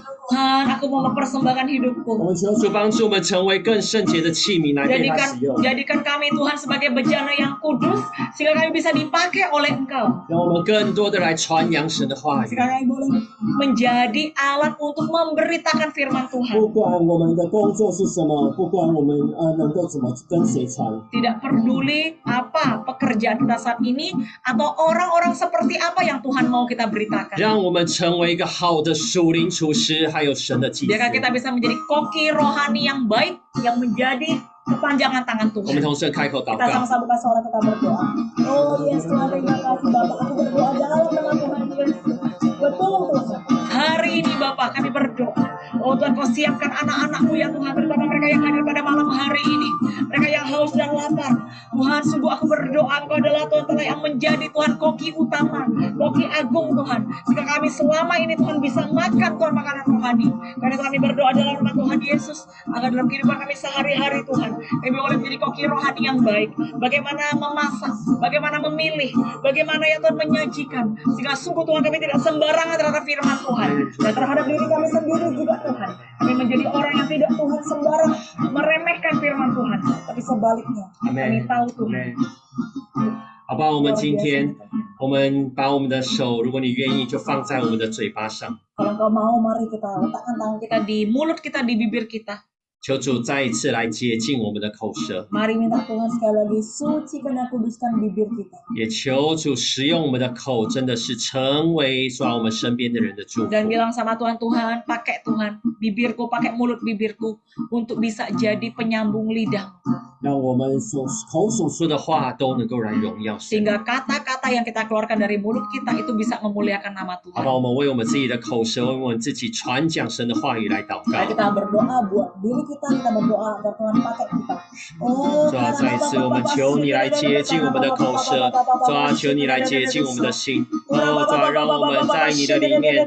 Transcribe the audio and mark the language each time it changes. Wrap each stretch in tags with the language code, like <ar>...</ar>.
<id>Tuhan, aku mau mempersembahkan hidupku.</id> <zh>我们求主帮助我们成为更圣洁的器皿来被他使用。</zh> <id>Jadikan kami Tuhan sebagai bejana yang kudus, sehingga kami bisa dipakai oleh Engkau.</id> <zh>让我们更多的来传扬神的话语。</zh> <id>Sehingga kami boleh menjadi alat untuk memberitakan firman Tuhan.</id> <zh>不管我们的工作是什么，不管我们能够怎么跟谁传，</zh> <id>Tidak peduli apa pekerjaan kita saat ini atau orang-orang seperti apa yang Tuhan mau kita beritakan.</id> <zh>让我们成为一个好的属灵厨师，还有神的祭司。</zh> <id>Biarkan kita bisa menjadi koki rohani yang baik, yang menjadi kepanjangan tangan</id> <zh>我们</zh> <id>Tuhan.</id> <zh>同声开口祷</zh> <id>Kita</id> <zh>告。</zh> <id>sama-sama buka suara, kita berdoa. Oh yes Tuhan, terima kasih Bapak. Aku berdoa dalam nama Tuhan Yesus. Betul Tuhan. Hari ini Bapak kami berdoa. Oh Tuhan, Kau siapkan anak-anak-Mu ya Tuhan, terutama mereka yang hadir pada malam hari ini. Mereka yang haus dan lapar. Tuhan, sungguh aku berdoa Engkau adalah Tuhan yang menjadi Tuhan koki utama, koki agung Tuhan. Jika kami selama ini Tuhan bisa makan Tuhan makanan rohani. Karena kami berdoa dalam nama Tuhan Yesus, agar dalam kehidupan kami sehari-hari Tuhan, kami boleh menjadi koki rohani yang baik. Bagaimana memasak, bagaimana memilih, bagaimana ya Tuhan menyajikan. Sehingga sungguh Tuhan kami tidak sembarangan terhadap firman Tuhan. Dan terhadap diri kami sendiri juga Tuhan. Kami menjadi orang yang tidak Tuhan sembarang meremehkan firman Tuhan. Tapi sebaliknya, kami tahu Tuhan.</id> <zh>好吧，我们今天，我们把我们的手，如果你愿意，就放在我们的嘴巴上。</zh> <id>Kalau Engkau mau, mari kita letakkan tangan kita di mulut kita, di bibir kita.</id> <zh>求主再一次来洁净我们的口舌，</zh> <id>Mari minta Tuhan sekali lagi sucikan dan kuduskan bibir kita.</id> <zh>也求主使用我们的口，真的是成为抓我们身边的人的祝福。</zh> <id>Dan bilang sama Tuhan, Tuhan, pakai Tuhan bibirku, pakai mulut bibirku untuk bisa jadi penyambung lidah.</id> <zh>让我们口所说的话都能够来荣耀神。</zh> <id>Sehingga kata-kata yang kita keluarkan dari mulut kita itu bisa memuliakan nama</id> <zh>好</zh> <id>Tuhan.</id> <zh>吧，我们为我们自己的口舌，为我们自己传讲神的话语来祷</zh> <id>Mari</id> <zh>告。</zh> <id>kita berdoa buat diri kita berdoa agar Tuhan pakai kita.</id> <zh>主啊，再一次我们求你来洁净我们的口舌，主啊，求你来洁净我们的心，哦，主啊，让我们在你的里面，</zh>